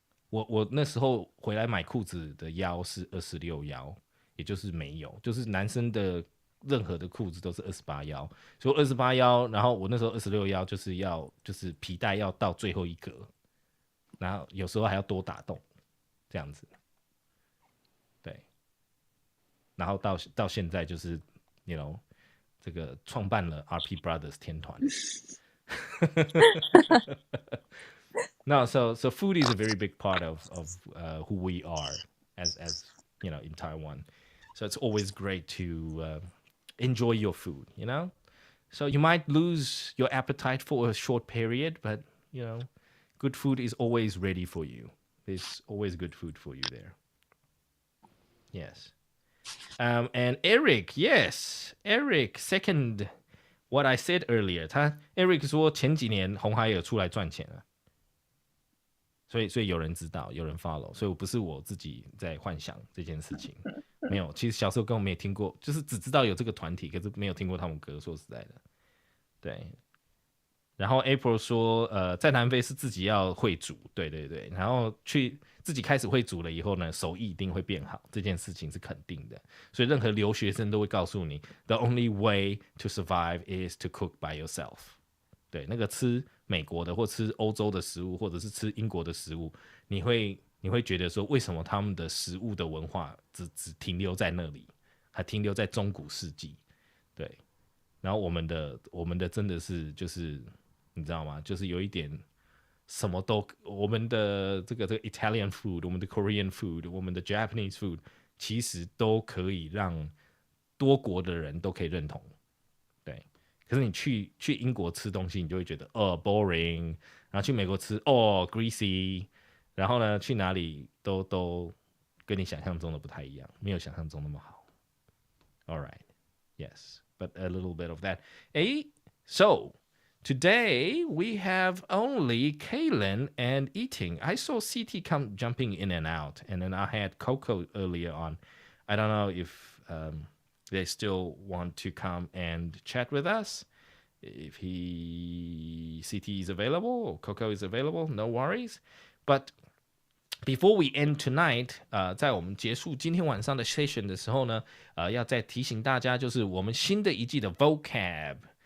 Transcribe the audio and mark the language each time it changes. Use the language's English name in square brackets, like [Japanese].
[Chinese] 我那时候回来买裤子的腰是26腰，也就是没有，就是男生的任何的裤子都是28腰，所以28腰，然后我那时候26腰就是皮带要到最后一格，然后有时候还要多打洞，这样子。对，然后到现在就是这个创办了 RP Brothers 天团。 [English] No, so food is a very big part of who we are as in Taiwan. So it's always great to enjoy your food, So you might lose your appetite for a short period, but good food is always ready for you. There's always good food for you there. Yes. And Eric, yes, Eric second what I said earlier. [Chinese] Eric 说前几年红海有出来赚钱了。所以有人知道，有人 follow， 所以不是我自己在幻想这件事情，没有。其实小时候根本没有听过，就是只知道有这个团体，可是没有听过他们歌。说实在的，对。然后 April 说，在南非是自己要会煮，对对对。然后去自己开始会煮了以后呢，手艺一定会变好，这件事情是肯定的。所以任何留学生都会告诉你 ， [English] the only way to survive is to cook by yourself。 [Chinese] 对，那个吃美国的或吃欧洲的食物，或者是吃英国的食物，你会觉得说，为什么他们的食物的文化只停留在那里，还停留在中古世纪？对，然后我们的真的是就是你知道吗？就是有一点什么都，我们的这个 Italian food， 我们的 Korean food， 我们的 Japanese food， 其实都可以让多国的人都可以认同。对。可是你去英国吃东西，你就会觉得boring， 然后去美国吃greasy， 然后呢去哪里都跟你想象中的不太一样，没有想象中那么好。 [English] All right, yes, but a little bit of that. So today we have only Kaylin and Eating. I saw CT come jumping in and out, and then I had Coco earlier on. I don't know if they still want to come and chat with us. If CT is available or Coco is available, no worries. But before we end tonight, [Chinese] 在我们结束今天晚上的 session 的时候呢，要再提醒大家，就是我们新的一季的 vocab.